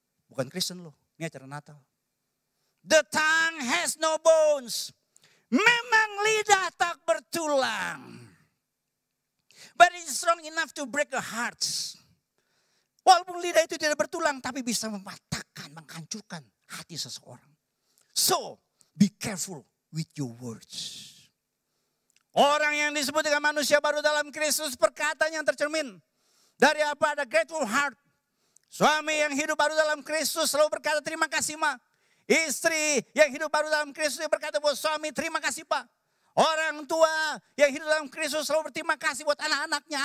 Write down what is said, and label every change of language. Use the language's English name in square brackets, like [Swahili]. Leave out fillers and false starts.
[Indonesian] Bukan Kristen loh, ini acara Natal. [English] The tongue has no bones. [Indonesian] Memang lidah tak bertulang. [English] But it's strong enough to break a heart. [Indonesian] Walaupun lidah itu tidak bertulang, tapi bisa mematahkan, menghancurkan hati seseorang. [English] So, be careful with your words. [Indonesian] Orang yang disebut dengan manusia baru dalam Kristus, perkataan yang tercermin dari apa? Ada [English] grateful heart. [Indonesian] Suami yang hidup baru dalam Kristus selalu berkata terima kasih Ma. Istri yang hidup baru dalam Kristus berkata buat suami terima kasih Pak. Orang tua yang hidup dalam Kristus selalu berterima kasih buat anak-anaknya.